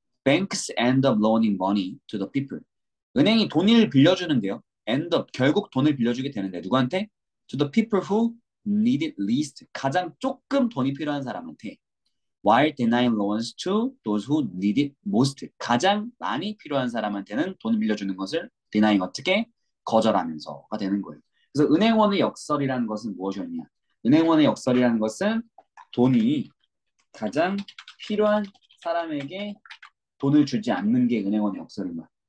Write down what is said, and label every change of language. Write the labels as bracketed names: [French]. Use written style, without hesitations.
[English] Banks end up loaning money to the people. [Korean] 은행이 돈을 빌려주는데요. [English] end up, [Korean] 결국 돈을 빌려주게 되는데 누구한테? [English] To the people who need it least. [Korean] 가장 조금 돈이 필요한 사람한테. [English] While denying loans to those who need it most. [Korean] 가장 많이 필요한 사람한테는 돈을 빌려주는 것을 denying 어떻게? 거절하면서가 되는 거예요. 그래서 은행원의 역설이라는 것은 무엇이었냐? 은행원의 역설이라는 것은 돈이 가장 필요한 사람에게 돈을 주지 않는 게 은행원의 역설인 거야.